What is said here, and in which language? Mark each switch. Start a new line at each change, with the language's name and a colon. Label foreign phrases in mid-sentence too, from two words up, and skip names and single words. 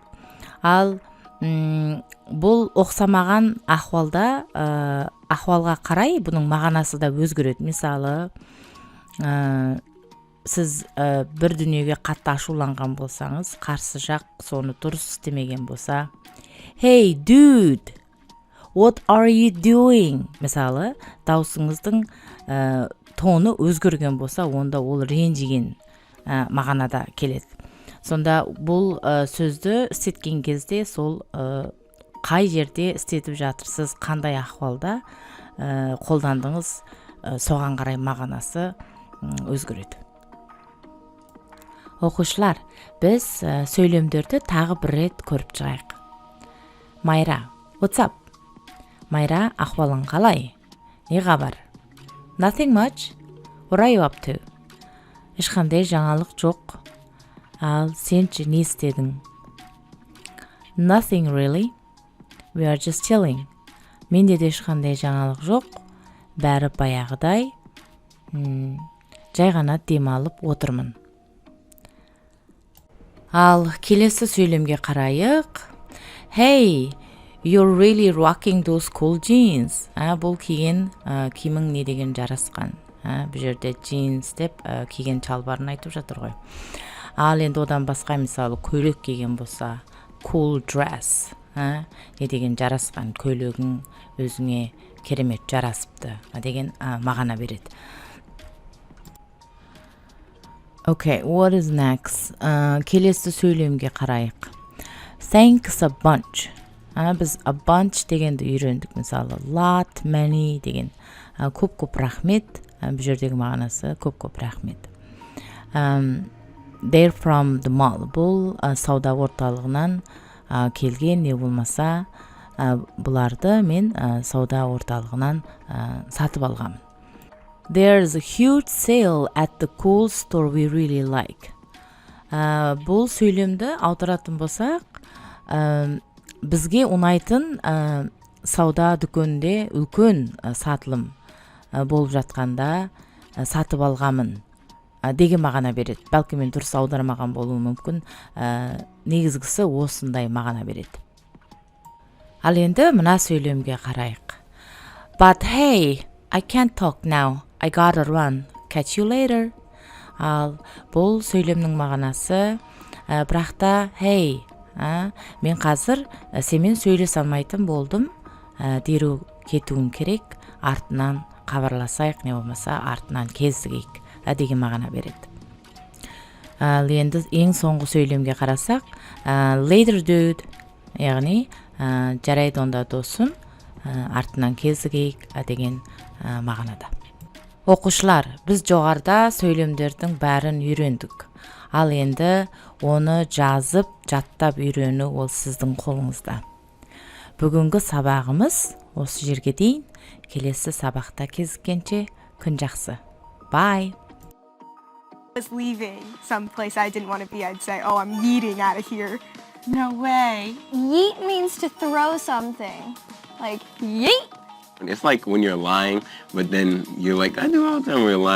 Kazakh: Ал бұл оқсамаған ахуалға қарай бұның мағынасы да өзгереді. Мысалы, сіз бір дүниеге қатты ашуланған болсаңыз, қарсы жақ соны дұрыс істемеген болса,
English: hey dude, what are you doing?
Kazakh: Мысалы, даусыңыздың тоны өзгерген болса, онда ол ренжіген мағынада келеді. Сонда бұл сөзді істеткен кезде сол қай жерде істетіп жатырсыз, қандай ахуалда қолдандыңыз, соған қарай мағынасы өзгереді. Оқушылар, біз сөйлемдерді тағы бір рет көріп шығайық. Майра,
English: what's up?
Kazakh: Майра, ахуалың қалай? Не хабар?
English: Nothing much. What are you up to?
Kazakh: Ешқандай жаңалық жоқ. Ал сенші не істедің?
English: Nothing really. We are just chilling.
Kazakh: Менде де ешқандай жаңалық жоқ. Бәрі баяғыдай. Жай ғана демалып отырмын. Ал келесі сөйлемге қарайық.
English: Hey, you're really rocking those cool jeans.
Kazakh: Бұл киген киімің не деген жарасқан. Бұл жерде jeans деп киген шалбарын айтып жатыр ғой. Ал енді одан басқа мысалы көйлек киген болса
English: cool dress.
Kazakh: Не деген жарасқан көйлегің өзіңе керемет жарасыпты деген мағына береді.
English: Okay, what is next?
Kazakh: Келесі сөйлемге қарайық.
English: Thanks a bunch.
Kazakh: Біз
English: a bunch
Kazakh: дегенді үйрендік. Мысалы,
English: lot, many
Kazakh: деген көп-көп рахмет. Бұл жердегі мағынасы көп-көп рахмет.
English: They're from the mall.
Kazakh: Бұл сауда орталығынан келген, не болмаса, бұларды мен сауда орталығынан сатып алғам. There's a huge sale at the cool store we really like. Бұл сөйлемді аударатын болсақ, бізге ұнайтын сауда дүкенінде үлкен сатылым болып жатқанда сатып алғамын деген мағына береді. Бәлкі мен дұрыс аудармаған болуы мүмкін. Негізгісі осындай мағына береді. Ал енді мына сөйлемге қарайық.
English: But hey, I can't talk now. I gotta run. Catch you later.
Kazakh: Ал бұл сөйлемнің мағынасы, бірақ та hey, мен қазір семен сөйлесе алмайтын болдым. Дереу кетуім керек. Артынан хабарласайық, не болмаса артынан кездігейік деген мағына береді. Ал енді ең соңғы сөйлемге қарасақ,
English: later dude,
Kazakh: яғни жарайды онда досым, артынан кездігейік деген мағынада. Оқушылар, біз жоғарда сөйлемдердің бәрін үйрендік. Ал енді оны жазып, жаттап үйрену ол сіздің қолыңызда. Бүгінгі сабағымыз осы жерге дейін. Келесі сабақта кезіккенше күн жақсы.
English: Bye. Was leaving someplace I didn't want to be, I'd say, oh, I'm yeeting out of here. No way. Yeet means to throw something. Like, yeet! It's like when you're lying, but then you're like, I do all the time when you're lying.